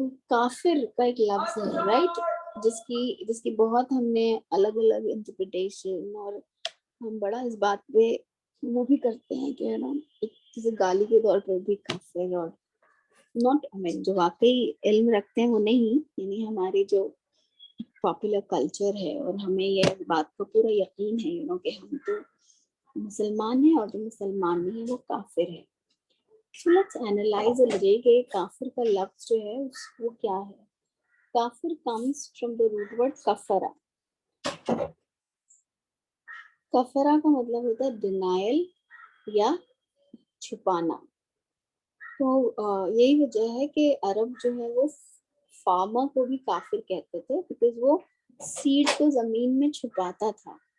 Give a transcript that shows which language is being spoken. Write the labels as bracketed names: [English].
[Urdu] کافر کا ایک لفظ ہے رائٹ، جس کی بہت ہم نے الگ الگ انٹرپریٹیشن، اور ہم بڑا اس بات پہ وہ بھی کرتے ہیں کہ ایک جیسے گالی کے طور پر بھی کافر، اور ناٹ جو واقعی علم رکھتے ہیں وہ نہیں، یعنی ہماری جو پاپولر کلچر ہے اور ہمیں یہ بات کا پورا یقین ہے کہ ہم تو مسلمان ہیں اور جو مسلمان نہیں ہے وہ کافر ہے. [English] So let's analyze a little [Urdu] کہ کافر کا لفظ جو ہے وہ کیا ہے. [English] کافر comes from the root word کفرا. [Urdu] کفرا کا مطلب ہوتا ہے ڈینائل یا چھپانا. تو یہی وجہ ہے کہ عرب جو ہے وہ فارمر کو بھی کافر کہتے تھے، بیکاز وہ سیڈ کو زمین میں چھپاتا تھا.